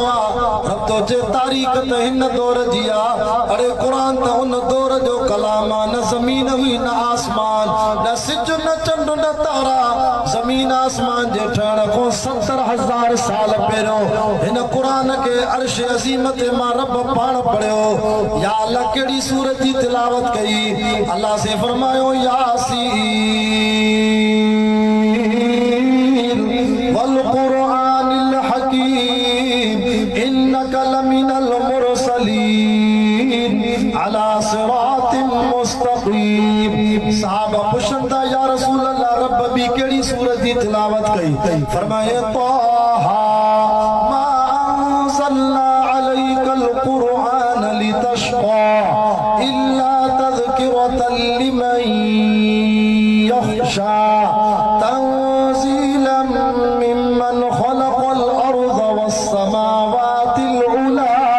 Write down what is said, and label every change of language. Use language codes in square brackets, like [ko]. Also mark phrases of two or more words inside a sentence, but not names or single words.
[sd] आ रब तो जे तारीख त हिन दौर जी आ अरे कुरान त उन दौर जो कलाम आ न ज़मीन हुई न आसमान न सिज न चंड न तारा ज़मीन आसमान जे ठहण को 70,000 साल पहिरियों हिन कुरान के अर्श अज़ीम ते मां रब पाण पढ़ियो या अल्लाह केड़ी सूरत जी तिलावत कई अल्लाह से फरमायो [ar] يس والقرآن الحكيم إنك لمن المرسلين على صراط مستقيم [sd] साहबा पुछंदा या रसूल अल्लाह रब भी केड़ी सूरत जी तिलावत कई फरमाए [ar] طه ما أنزلنا عليك القرآن لتشقى إلا تذكرة لمن يخشى تنزيلا ممن خلق الأرض والسماوات العلى